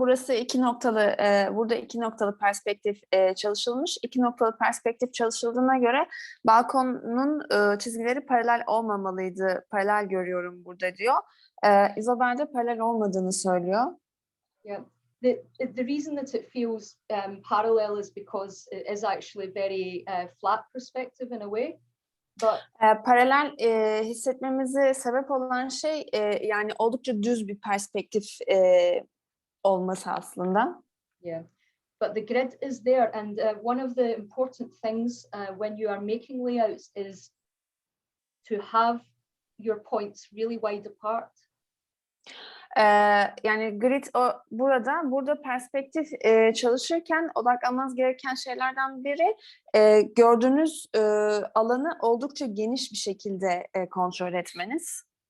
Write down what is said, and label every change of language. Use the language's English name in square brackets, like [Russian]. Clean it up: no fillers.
[Turkish] Burası burada 2 noktalı perspektif çalışılmış. 2 noktalı perspektif çalışıldığına göre balkonun çizgileri paralel olmamalıydı. Paralel görüyorum burada diyor. Isabel de paralel olmadığını söylüyor. [English] Yeah. The reason that it feels parallel is because it is actually very flat perspective in a way. But [Turkish] Paralel hissetmemize sebep olan şey yani oldukça düz bir perspektif olması aslında. [English] yeah, but the grid is there, and one of the important things when you are making layouts is to have your points really wide apart. [Turkish] Yani grid burada perspektif çalışırken odaklanmanız gereken şeylerden biri gördüğünüz alanı oldukça geniş bir şekilde kontrol etmeniz.